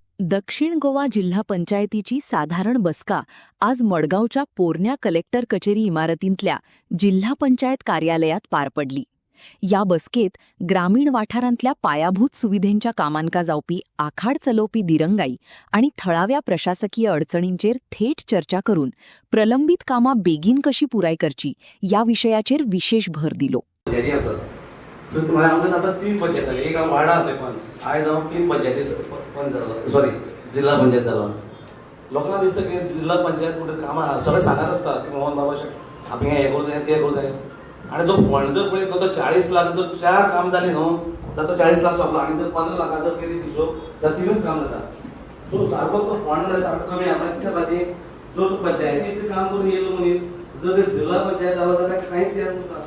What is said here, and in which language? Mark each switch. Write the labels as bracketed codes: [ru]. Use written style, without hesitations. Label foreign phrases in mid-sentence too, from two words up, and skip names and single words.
[kok] दक्षिण गोवा जिल्हा पंचायतीची साधारण बसका आज मडगावच्या पोरण्या कलेक्टर कचेरी इमारतींतल्या जिल्हा पंचायत कार्यालयात पार पडली. या बसकेत ग्रामीण वाठारांतल्या पायाभूत सुविधेंच्या कामांका जावपी आखाड चलोवपी दिरंगाई आणि थळाव्या प्रशासकीय अडचणींचेर थेट चर्चा करून प्रलंबित कामां बेगीन कशी पुराय करची या विशयाचेर विशेष भर दिलो. [mr] तुम्हाला आमदार आता 3 पंचायत झाले, एक वाडा असे पण आयज जाऊन 3 पंचायती पण झाला, सॉरी जिल्हा पंचायत झाला. लोकांना दिसतं की जिल्हा पंचायत म्हणजे कामां सगळे सांगत असतात की मोहन बाबा आपण हे करू जाय ते करू जाय, आणि जो फंड जर पळयत तो 40 लाख जर 4 काम झाले न्हू तर तो 40 लाख सोंपला, आणि जर 15 लाख जर केली हिशोब तर 3च काम जाता. [kok] सो सारको तो फंड म्हणजे सारको कमी आहे. कित्याक खातीर जो पंचायतीत काम करून येयलो मनीस जर ते जिल्हा पंचायत जालो जाल्यार कांयच हें उरना.